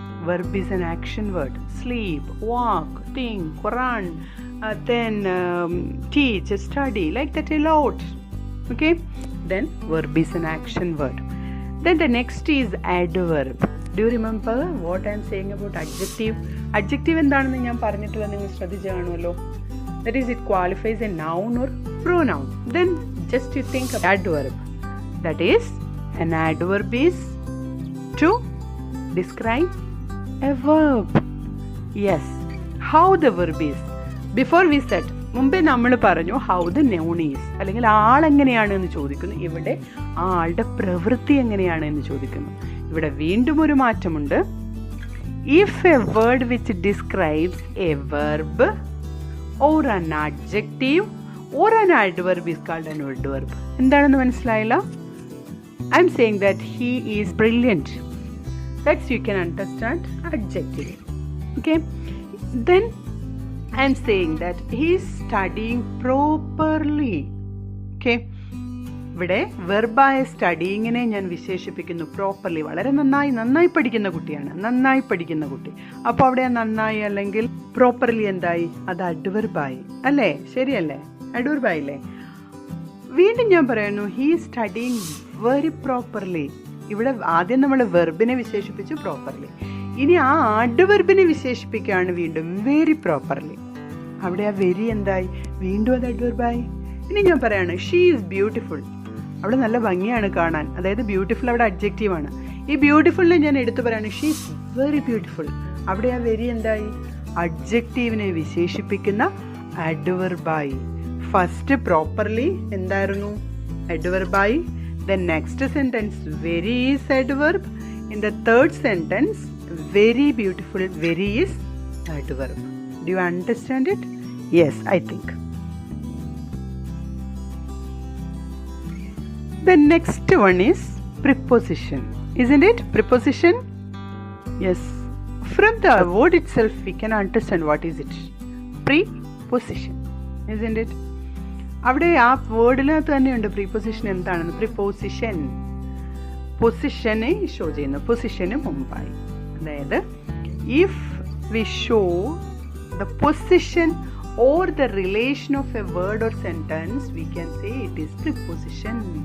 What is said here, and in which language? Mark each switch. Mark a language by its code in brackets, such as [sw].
[en] Verb is an action word. Sleep, walk, think, run, then teach, study, like that a lot. Okay? Then verb is an action word. Then the next is adverb. Do you remember what I am saying about adjective? [ml] Adjective എന്താണെന്ന് ഞാൻ പറഞ്ഞിട്ടില്ല, നിങ്ങൾ ശ്രദ്ധിച്ചു കാണുമല്ലോ. [en] That is, it qualifies a noun or pronoun. Then just you think of adverb. That is, an adverb is to describe a verb. Yes. How the verb is. Before we said, [ml] മുമ്പേ നമ്മൾ പറഞ്ഞു [en] how the noun is, [ml] അല്ലെങ്കിൽ ആളെങ്ങനെയാണ് എന്ന് ചോദിക്കുന്നു. ഇവിടെ ആ ആളുടെ പ്രവൃത്തി എങ്ങനെയാണ് എന്ന് ചോദിക്കുന്നു. ഇവിടെ വീണ്ടും ഒരു മാറ്റമുണ്ട്. [en] If a word which describes a verb or an adjective or an adverb is called an adverb. [ml] എന്താണെന്ന് മനസ്സിലായില്ല? [en] I am saying that he is brilliant. That's you can understand adjective. Okay. Then I am saying that he is studying properly. Okay? [ml] ഇവിടെ വെർബായ സ്റ്റഡിയിങ്ങിനെ ഞാൻ വിശേഷിപ്പിക്കുന്നു properly. വളരെ നന്നായി പഠിക്കുന്ന കുട്ടിയാണ്, നന്നായി പഠിക്കുന്ന കുട്ടി. അപ്പോൾ അവിടെ നന്നായി അല്ലെങ്കിൽ പ്രോപ്പർലി എന്തായി? അത് അഡ്വർബായി അല്ലേ? ശരിയല്ലേ? അഡ്വർബായില്ലേ? വീണ്ടും ഞാൻ പറയുന്നു, [en] He is studying very properly. [ml] ഇവിടെ ആദ്യം നമ്മൾ വെർബിനെ വിശേഷിപ്പിച്ചു പ്രോപ്പർലി. ഇനി ആ അഡ്വർബിനെ വിശേഷിപ്പിക്കുകയാണ് വീണ്ടും വെരി പ്രോപ്പർലി. അവിടെ ആ വെരി എന്തായി? വീണ്ടും അത് അഡ്വർബായി. ഇനി ഞാൻ പറയാണ് [en] She is beautiful. [ml] അവിടെ നല്ല ഭംഗിയാണ് കാണാൻ, അതായത് ബ്യൂട്ടിഫുൾ അവിടെ അഡ്ജക്റ്റീവാണ്. ഈ ബ്യൂട്ടിഫുളിനെ ഞാൻ എടുത്തു പറയാണ് [en] She is very beautiful. [ml] അവിടെ ആ വെരി എന്തായി? അഡ്ജക്റ്റീവിനെ വിശേഷിപ്പിക്കുന്ന അഡ്വർബായി. ഫസ്റ്റ് പ്രോപ്പർലി എന്തായിരുന്നു? അഡ്വർബായി. [en] Then next sentence very is adverb. In the third sentence very beautiful, very is adverb. Do you understand it? Yes, I think. The next one is preposition, isn't it? Preposition? Yes. From the word itself we can understand what is it. Preposition, isn't it? [ml] അവിടെ ആ വേർഡിനകത്ത് തന്നെയുണ്ട് preposition എന്താണെന്ന്. Preposition പൊസിഷനെ show ചെയ്യുന്നു, പൊസിഷന് മുമ്പായി. [en] അതായത് if we show the position or the relation of a word or sentence we can say it is preposition.